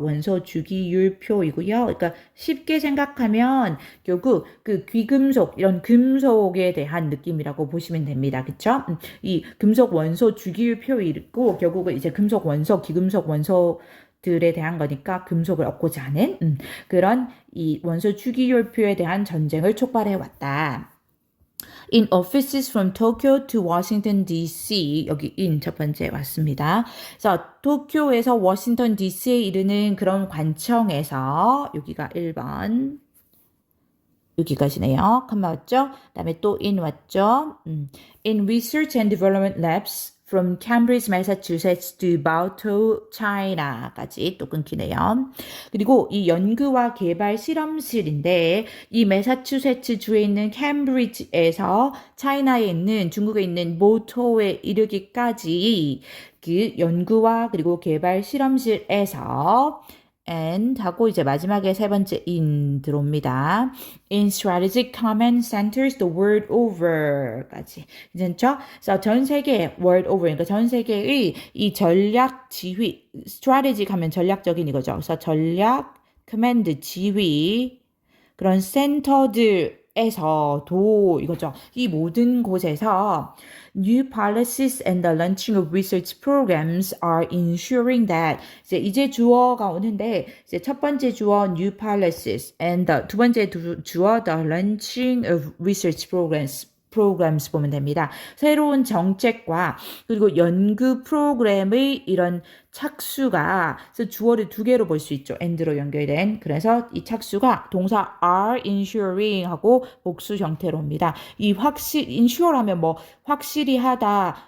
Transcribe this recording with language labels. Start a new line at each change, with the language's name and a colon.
Korean: 원소 주기율표이고요. 그러니까 쉽게 생각하면 결국 그 귀금속 이런 금속에 대한 느낌이라고 보시면 됩니다. 그렇죠? 이 금속 원소 주기율표 있고 결국은 이제 금속 원소, 귀금속 원소 들에 대한 거니까 금속을 얻고자 하는 그런 이 원소 주기율표에 대한 전쟁을 촉발해 왔다.
English: In offices from Tokyo to Washington D.C.
Korean: 여기 in 첫 번째 왔습니다. 그래서 도쿄에서 워싱턴 D.C.에 이르는 그런 관청에서 여기가 1번 여기까지네요. 컴마 왔죠? 그다음에 또 in 왔죠?
English: In research and development labs from Cambridge, Massachusetts to Baotou, China
Korean: 까지 또 끊기네요. 그리고 이 연구와 개발 실험실인데 이 매사추세츠 주에 있는 캠브리지에서 차이나에 있는 중국에 있는 모토에 이르기까지 그 연구와 그리고 개발 실험실에서 and 하고 이제 마지막에 세 번째 in 들어옵니다.
English: In strategic command centers the world over
Korean: 까지. 괜찮죠? 그래서 전 세계 world over 그러니까 전 세계의 이 전략 지휘 strategic 하면 전략적인 이거죠. 그래서 전략 command 지휘 그런 센터들에서도 이거죠. 이 모든 곳에서
English: New policies and the launching of research programs are ensuring that
Korean: 이제 주어가 오는데 이제 첫 번째 주어 new policies and 두 번째 주어
English: the launching of research programs
Korean: 보면 됩니다. 새로운 정책과 그리고 연구 프로그램의 이런 착수가 그래서 주어를 두 개로 볼 수 있죠. and로 연결된. 그래서 이 착수가 동사
English: are ensuring
Korean: 하고 복수 형태로 옵니다. 이 ensure 하면 뭐 확실히 하다,